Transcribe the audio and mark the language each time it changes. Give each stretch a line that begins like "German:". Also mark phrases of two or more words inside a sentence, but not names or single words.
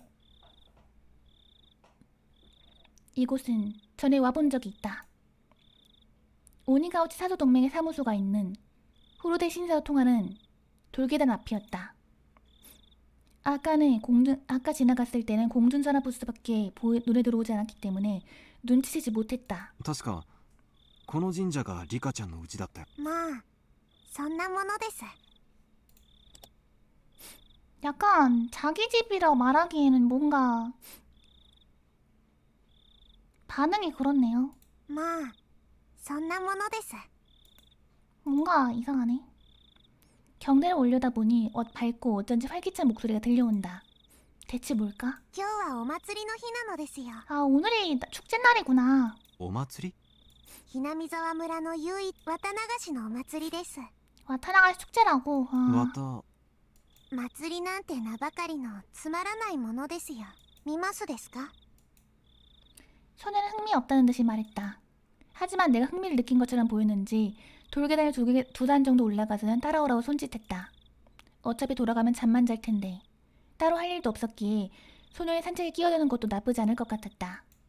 Korean: 이곳은 전에 와본 적이 있다. 오니가우치 사도동맹의 사무소가 있는 후르데 신사로 통하는 돌계단 앞이었다. 아까 지나갔을 때는 공중전화 부스밖에 눈에 들어오지 않았기 때문에 눈치채지 못했다.
Japanese: 確かこの神社がリカちゃんの家だったよ。まあそんなものです。
Korean: 약간 자기 집이라고 말하기에는 뭔가 반응이 그렇네요.
Japanese: まあそんなものです。
Korean: 뭔가 이상하네. 경대를 올려다 보니 밝고 어쩐지 활기찬 목소리가 들려온다. 대체 뭘까?
Japanese: 今日はお祭りの日なのですよ。
Korean: 아, 오늘이 축제 날이구나.
Japanese: お祭り？ひなみ沢村の唯一綿流しのお祭りです。
Korean: 와타나가 축제라고. 아.
Japanese: また祭りなんて名ばかりのつまらないものですよ。見ますですか？
Korean: 소녀는 흥미없다는 듯이 말했다. 하지만 내가 흥미를 느낀 것처럼 보였는지 돌계단을 두 단 정도 올라가서는 따라오라고 손짓했다. 어차피 돌아가면 잠만 잘 텐데. 따로 할 일도 없었기에 소녀의 산책에 끼어드는 것도 나쁘지 않을 것 같았다.